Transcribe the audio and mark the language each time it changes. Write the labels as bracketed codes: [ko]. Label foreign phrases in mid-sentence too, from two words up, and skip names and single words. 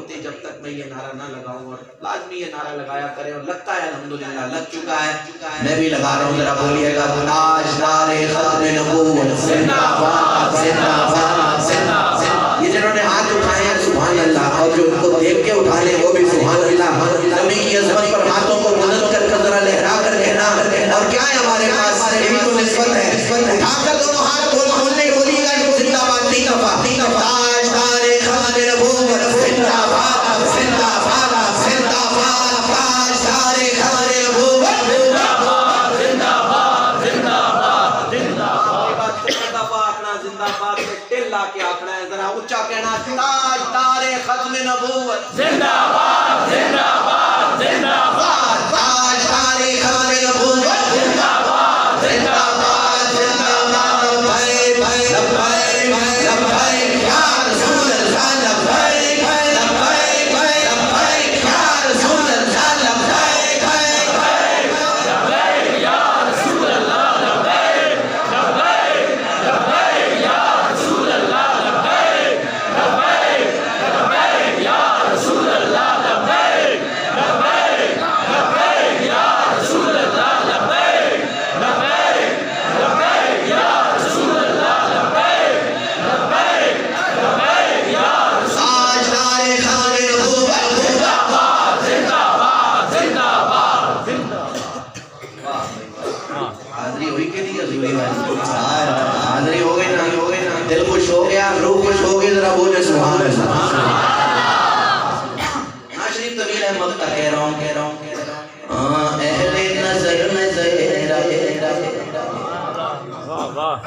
[ur] جب تک میں یہ نعرہ نہ لگاؤں، اور لازمی یہ نعرہ لگایا کریں، اور لگتا ہے الحمدللہ لگ چکا ہے، میں بھی لگا رہا ہوں، ذرا بولیے گا تاجدار ختم نبوت زندہ باد زندہ باد زندہ باد۔ یہ جنہوں نے ہاتھ اٹھائے ہیں [ar] سبحان اللہ، [ur] اور جو ان کو دیکھ کے اٹھانے وہ بھی [ar] سبحان اللہ۔ [ur] نبی کی عظمت پر ہاتھوں کو بلند کر ذرا لہرا کر کہنا، اور کیا ہے ہمارے پاس، یہ بھی تو نسبت ہے، اٹھا کر دونوں ہاتھ کھولنے بولیے گا زندہ باد تین دفعہ، تاجدار ختم نبوت زندہ باد زندہ باد زندہ باد، تاجدار ختم نبوت زندہ باد زندہ باد زندہ باد زندہ باد۔ [pa] تین دفعہ آکھنا زندہ باد میں ٹل لا کے آکھنا ہے، [ur] ذرا اونچا کہنا تاجدار ختم نبوت زندہ باد زندہ باد زندہ باد، تاجدار ختم نبوت زندہ باد زندہ باد زندہ باد۔ [ar] لبیک لبیک لبیک یا رسول اللہ، لبیک لبیک لبیک یا رسول اللہ، لبیک لبیک یا رسول اللہ، لبیک لبیک لبیک یا رسول اللہ، لبیک لبیک لبیک یا رسول اللہ، لبیک لبیک لبیک یا رسول اللہ، لبیک لبیک لبیک یا رسول اللہ، لبیک لبیک لبیک یا [ur] تاجدار ختم نبوت زندہ باد [ar] زندہ باد زندہ باد زندہ باد۔ [ur] حاضری ہوئی کہ نہیں حضوری بھائی؟ حاضری ہو گئی نا، دل خوش ہو گیا، روح خوش ہو گئی، ذرا بولے [ar] سبحان اللہ۔ [ur] شریف طویل ہے، مدد کہہ رہا ہوں اہل نظر واہ واہ